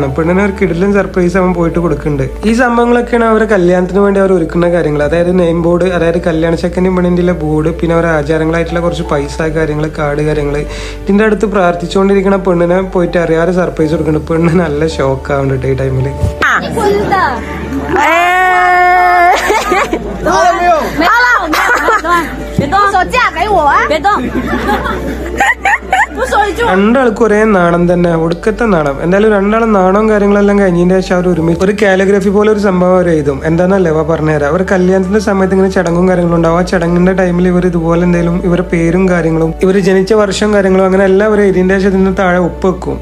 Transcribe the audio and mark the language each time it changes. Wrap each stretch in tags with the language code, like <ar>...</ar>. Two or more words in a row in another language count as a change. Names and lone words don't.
<ml>പെണ്ണിനെ ഒരു കിടിലും സർപ്രൈസ് അവൻ പോയിട്ട് കൊടുക്കുന്നുണ്ട്. ഈ സംഭവങ്ങളൊക്കെയാണ് അവരെ കല്യാണത്തിന് വേണ്ടി അവർ ഒരുക്കുന്ന കാര്യങ്ങൾ. അതായത്</ml> <en>name board,</en> <ml>അതായത് കല്യാണ ചെക്കനും പെണ്ണിന്റെ ബോർഡ്, പിന്നെ അവരുടെ ആചാരങ്ങളായിട്ടുള്ള കുറച്ച് പൈസ കാര്യങ്ങൾ, കാർഡ് കാര്യങ്ങൾ. ഇതിന്റെ അടുത്ത് പ്രാർത്ഥിച്ചുകൊണ്ടിരിക്കുന്ന പെണ്ണിനെ പോയിട്ട് അറിയാതെ സർപ്രൈസ് കൊടുക്കുന്നുണ്ട്. പെണ്ണ് നല്ല ഷോക്ക് ആവുന്നുണ്ട് ഈ ടൈമില്.</ml> <zh>好了没有？好了，别动，手嫁给我啊！别动。不说一句。</zh> <ml>രണ്ടാൾക്കും ഒരേ നാണം തന്നെ, ഒടുക്കത്തെ നാണം. എന്തായാലും രണ്ടാളും നാണവും കാര്യങ്ങളെല്ലാം കഴിഞ്ഞതിന്റെ ശേഷം അവർ ഒരുമിച്ച് ഒരു കാലിഗ്രഫി പോലെ ഒരു സംഭവം അവർ എഴുതും. എന്താണെന്നല്ലേ അവ പറഞ്ഞുതരാം. അവർ കല്യാണത്തിന്റെ സമയത്ത് ഇങ്ങനെ ചടങ്ങും കാര്യങ്ങളും ഉണ്ടാവും. ആ ചടങ്ങിന്റെ ടൈമിൽ ഇവർ ഇതുപോലെ എന്തെങ്കിലും ഇവരുടെ പേരും കാര്യങ്ങളും ഇവർ ജനിച്ച വർഷം കാര്യങ്ങളും അങ്ങനെ എല്ലാം അവർ എഴുതിന്റെ ശേഷം ഇതിന് താഴെ ഒപ്പ് വെക്കും.</ml>